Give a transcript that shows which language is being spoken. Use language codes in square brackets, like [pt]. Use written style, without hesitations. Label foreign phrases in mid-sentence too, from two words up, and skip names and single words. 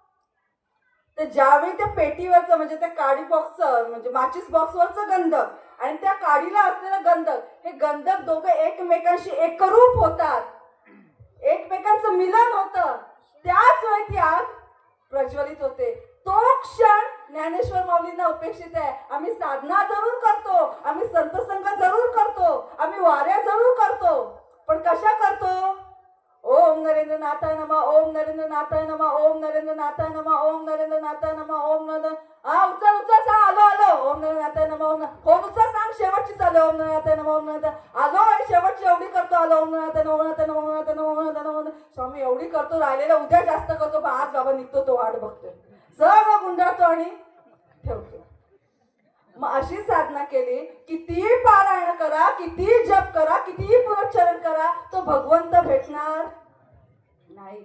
[mr] तर ज्यावेळी त्या पेटीवरचं म्हणजे त्या काडी बॉक्सचं म्हणजे माचीस बॉक्सवरचं गंधक आणि त्या काडीला असलेलं गंधक, हे गंधक दोघं एकमेकांशी एकरूप होतात, एकमेकांचं मिलन होतं, त्याच वेळी ती आग प्रज्वलित होते. तो क्षण ज्ञानेश्वर माऊलींना अपेक्षित आहे. आम्ही साधना जरूर करतो, आम्ही संतसंग जरूर करतो, आम्ही वाऱ्या जरूर करतो, पण कशा करतो? [sa] ओम नरेंद्र नाथाय नमः, ओम नरेंद्र नाथाय नमः, ओम नरेंद्र नाथाय नमः, ओम नरेंद्र नाथाय नमः, ओम नरेंद्र, [mr] हा उचल उचल सांग, आलो आलो, [sa] ओम नरेंद्र नाथाय नमः, ओम [mr] फोन उचल सांग, शेवटची चालू, [sa] ओम नरेंद्र नाथाय नमः, ओम नरेंद्र [mr] आलो, शेवटची एवढी करतो, आलो, [sa] ओम नरेंद्र नाथाय नमः, ओम नरेंद्र नाथाय नमः, ओम नरेंद्र नाथाय नमः, ओम नरेंद्र नाथाय नमः. [mr] स्वामी एवढी करतो, राहिलेला उद्या जास्त करतो, पण आज बाबा निघतो तो वाट बघतोय, सगळं गुंडाळतो आणि ठेवतो. मग अशी साधना केली, कितीही पारायण करा, कितीही जप करा, कितीही पुनश्चरण करा, तो भगवंत भेटणार नाही.